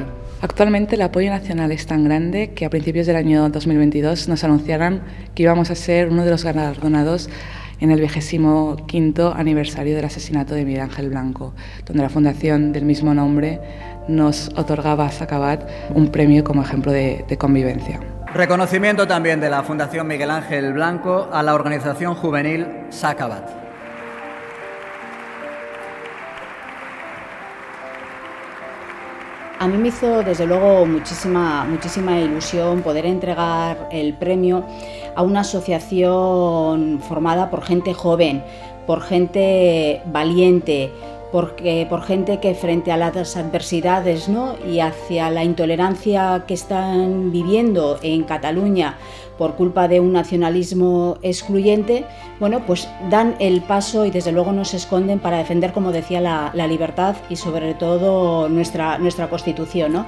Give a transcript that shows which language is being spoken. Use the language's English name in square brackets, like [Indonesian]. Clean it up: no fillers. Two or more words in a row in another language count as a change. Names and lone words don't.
[Spanish] Actualmente el apoyo nacional es tan grande que a principios del año 2022 nos anunciaron que íbamos a ser uno de los galardonados en el 25º aniversario del asesinato de Miguel Ángel Blanco, donde la fundación del mismo nombre nos otorgaba a s'ha acabat un premio como ejemplo de convivencia. Reconocimiento también de la Fundación Miguel Ángel Blanco a la organización juvenil s'ha acabat. A mí me hizo desde luego muchísima ilusión poder entregar el premio a una asociación formada por gente joven, por gente valiente, por gente que frente a las adversidades, ¿no?, y hacia la intolerancia que están viviendo en Cataluña por culpa de un nacionalismo excluyente, bueno, pues dan el paso y desde luego no se esconden para defender, como decía, la libertad y sobre todo nuestra Constitución, ¿no?